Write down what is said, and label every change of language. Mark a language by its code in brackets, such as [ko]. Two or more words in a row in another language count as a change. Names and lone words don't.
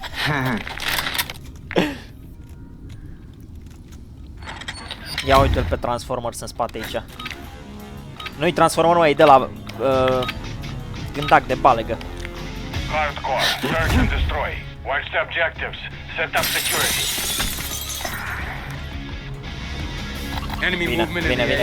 [ro] Ia uite-l pe Transformers în spate aici. Nu-i Transformer, mai e de la gândac de balegă. [en] Hardcore, search and destroy. Watch the objectives. Set up security. Enemy [ro] Bine, [en] movement [ro] bine, [en] in the